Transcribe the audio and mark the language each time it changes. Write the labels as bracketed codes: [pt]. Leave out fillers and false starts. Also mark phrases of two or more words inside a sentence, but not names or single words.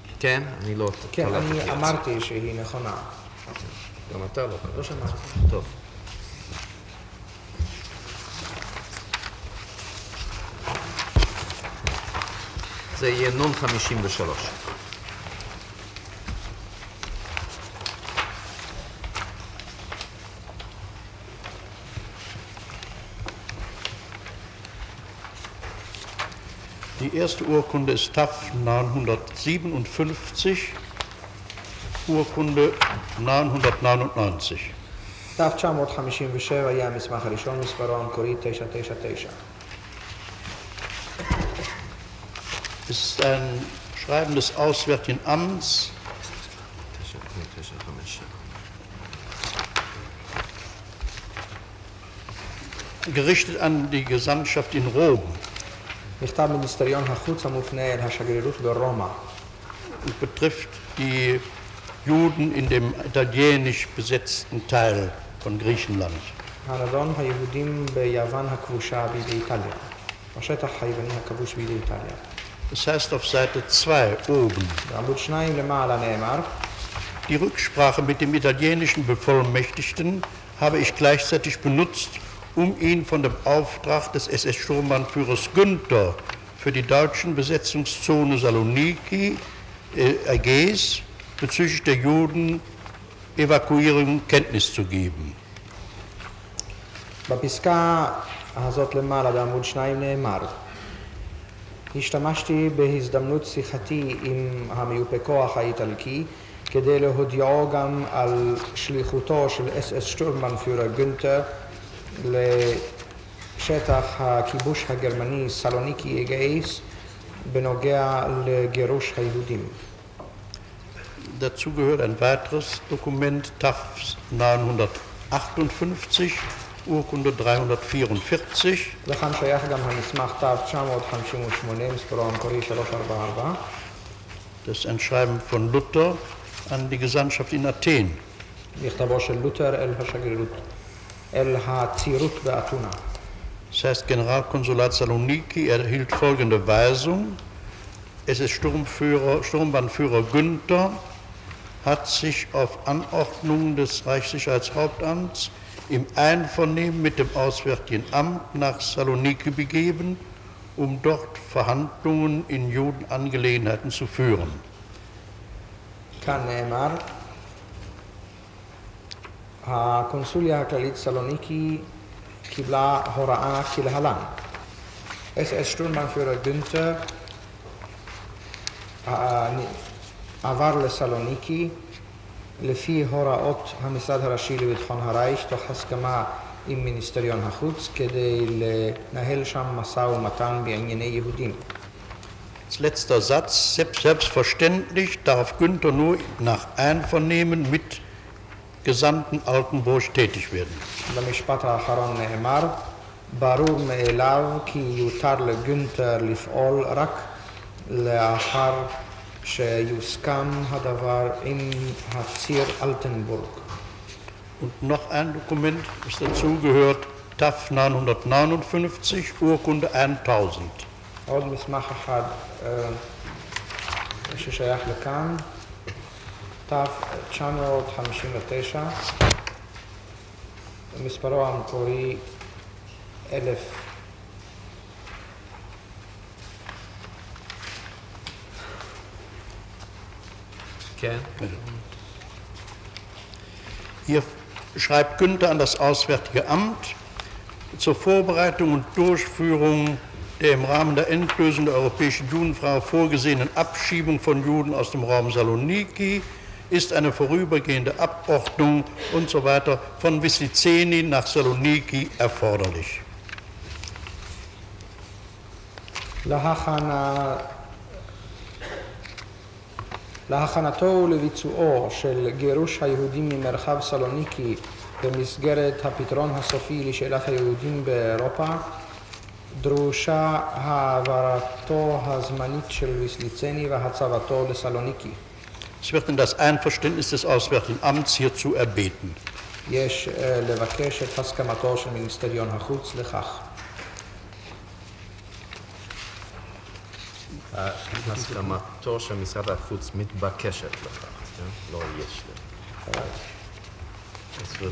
[he] כן? אני לא כן, קלטתי אני את זה. אמרתי שהיא נכונה. גם אתה לא קלטת. לא שמעתי. טוב. זה יהיה נון 53. [de] Die erste Urkunde ist TAF 957, Urkunde 999. [he] ת-957 היה המסמך הראשון, מספרו המקורי 999. [de] Es ist ein Schreiben des Auswärtigen Amts gerichtet an die Gesandtschaft in Rom [he] מכתב מיניסטריון החוץ המופנה אל השגרירות ברומא. [de] und betrifft die Juden in dem italienisch besetzten Teil von Griechenland. [he] הנדון היהודים ביוון הכבושה בידי איטליה. השטח היווני הכבוש בידי איטליה. [de] Das heißt auf Seite 2 oben: [he] בעמוד 2 למעלה נאמר: [de] Die Rücksprache mit dem italienischen Bevollmächtigten habe ich gleichzeitig benutzt, um ihn von dem Auftrag des SS-Sturmbannführers Günther für die deutschen Besetzungszone Saloniki, Ägäis, bezüglich der Juden-Evakuierung Kenntnis zu geben. [he] בפסקה הזאת למעלה בעמוד 2 נאמר: השתמשתי בהזדמנות שיחתי עם המיופה כוח האיטלקי כדי להודיעו גם על שליחותו של אס-אס שטורמבנפיורר גונטר לשטח הכיבוש הגרמני סלוניקי אגאיס בנוגע לגירוש היהודים. [de] Dazu gehört ein weiteres Dokument, TAF 958, Urkunde 344. [he] לכאן שייך גם המסמך ת-958, מספרו המקורי 344. [de] Das ist ein Schreiben von Luther an die Gesandtschaft in Athen. [he] מכתבו של לותר אל השגרירות, אל הצירות באתונה. [de] Das heißt, Generalkonsulat Saloniki erhielt folgende Weisung: Es ist Sturmbannführer Günther hat sich auf Anordnung des Reichssicherheitshauptamts im Einvernehmen mit dem Auswärtigen Amt nach Saloniki begeben, um dort Verhandlungen in Judenangelegenheiten zu führen. [he] כאן נאמר, הקונסוליה הכללית סלוניקי קיבלה הוראה כלהלן. [de] SS Sturmbannführer Günther [he] עבר לסלוניקי לפי הוראות המשרד הראשי לביטחון הרייך תוך הסכמה עם מיניסטריון החוץ כדי לנהל שם משא ומתן בענייני יהודים. [de] Als letzter Satz, selbstverständlich darf Günther nur nach Einvernehmen mit Gesandten Altenburg tätig werden. [he] במשפט האחרון נאמר, ברור מאליו כי יותר לגונטר לפעול רק לאחר שיוסכם הדבר עם הציר אלטנבורג. [de] Und noch ein Dokument, das dazugehört, TAF 959, Urkunde 1000. [he] עוד מסמך אחד ששייך לכאן, ת-959, מספרו המקורי 1000. כן. [de] Hier schreibt Günther an das Auswärtige Amt zur Vorbereitung und Durchführung der im Rahmen der Endlösung der europäischen Judenfrage vorgesehenen Abschiebung von Juden aus dem Raum Saloniki ist eine vorübergehende Abordnung und so weiter von Wisliceni nach Saloniki erforderlich. [he] להכנתו ולביצועו של גירוש היהודים ממרחב סלוניקי במסגרת הפתרון הסופי לשאלת היהודים באירופה, דרושה העברתו הזמנית של ויסליצני והצבתו לסלוניקי. [de] Es wird in das Einverständnis des Auswärtigen Amts hierzu erbeten. [he] יש לבקש את הסכמתו של מיניסטריון החוץ לכך. הסכמתו של משרד החוץ מתבקשת לכך, לא יש לי.